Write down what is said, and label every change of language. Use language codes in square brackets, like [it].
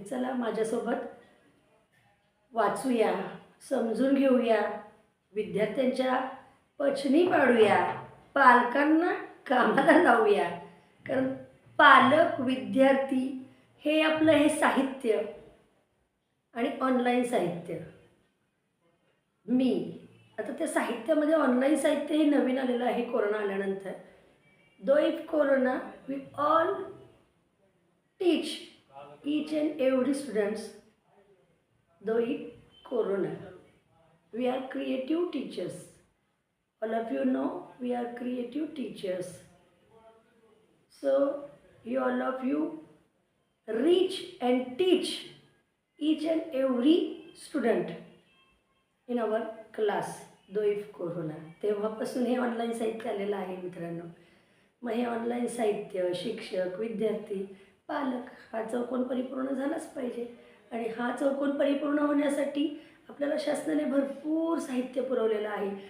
[mr] चला माझ्यासोबत वाचूया, समजून घेऊया, विद्यार्थ्यांच्या पचनी पाडूया, पालकांना कामाला लावूया. कारण पालक विद्यार्थी हे आपलं हे साहित्य आणि ऑनलाईन साहित्य. मी आता त्या साहित्यामध्ये ऑनलाईन साहित्य हे नवीन आलेलं आहे कोरोना आल्यानंतर. [en] Though if Corona, we all teach each and every students. Though if Corona, we are creative teachers. All of you know we are creative teachers. So all of you reach and teach each and every student in our class. Though if Corona [mr] तेव्हापासून हे online साहित्य आलेलं आहे मित्रांनो. मग हे online साहित्य शिक्षक विद्यार्थी पालक हा चौकोन परिपूर्ण झालाच पाहिजे. आणि हा चौकोन परिपूर्ण होण्यासाठी आपल्याला शासनाने भरपूर साहित्य पुरवलेलं आहे.